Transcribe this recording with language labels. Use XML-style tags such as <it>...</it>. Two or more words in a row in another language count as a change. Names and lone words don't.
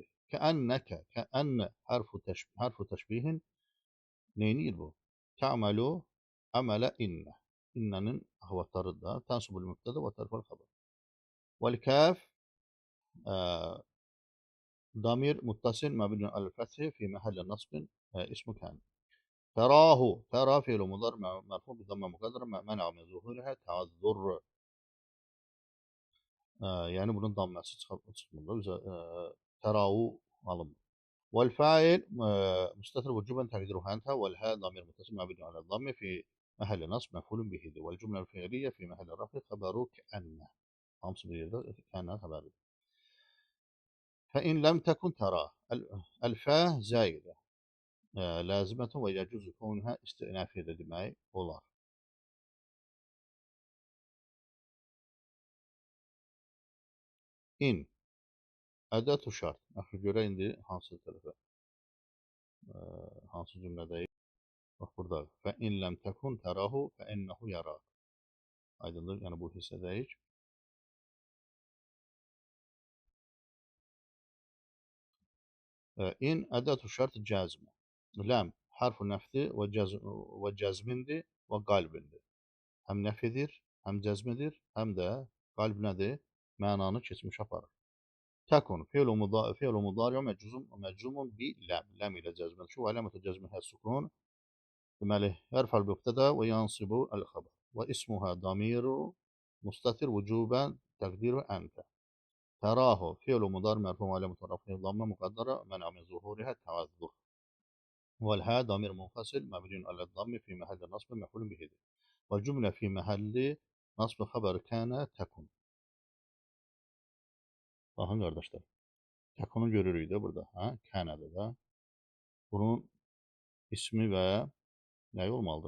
<ar>كأنك، كأنّ حرف تشبيه</ar> <az>neyniyir bu?</az> <ar>تعمل عمل إنّ.</ar> <az>İnnənin ahvatlarıdır da.</az> <ar>تنصب المبتدأ وترفع الخبر. والكاف ضمير متصل مبني على الفتح في محل نصب اسم كأن. تراه. ترى فعل مضارع مرفوع بضمة مقدرة منع من ظهورها التعذر.</ar> <az>Yəni bunun damməsi çıxmır. Tərahu alınmır.</az> <ar>والفاعل مستتر وجوبا تقديره أنت والهاء ضمير متصل مبني على الضم في محل نصب مفعول به والجملة الفعلية في محل رفع خبر كأن كأن خبر. فإن لم تكن ترى الفاء زائدة لازمة ويجوز كونها استئنافية</ar> <az>demək olar.</az> <ar>إن أداة شرط.</ar> <az>Axı görə indi hansı tərəfə? Hansı cümlədəyik? Bax burada.</az> <ar>فإن لم تكن تراه فإنه يراك.</ar> <az>Aydındır, yəni bu hissədəyik.</az> <ar>إن أداة شرط جزم. لم حرف نفي وجزم وقلب.</ar> <az>Həm nəf edir, həm cəzmidir, həm də qalb nədir? Mənanı keçmiş aparır.</az> <ar>تكن فعل مضارع مجزوم بلم.</ar> <az>Ləm ilə cəzmə düşür.</az> <ar>وعلامة جزمه السكون. Deməli, ترفع المبتدأ وينصب الخبر. واسمها ضمير مستتر وجوبا تقديره أنت. تراه فعل مضارع مرفوع وعلامة رفعه ضمة مقدرة منع من ظهورها التعذر. والهاء ضمير منفصل مبني على الضم في محل نصب مفعول به. والجملة في محل نصب خبر كان تكن.</ar> <az>Baxın qardaşlar. Təkunu görürük də burada. Kənədir də. Bunun ismi və nəyi olmalıdır?</az>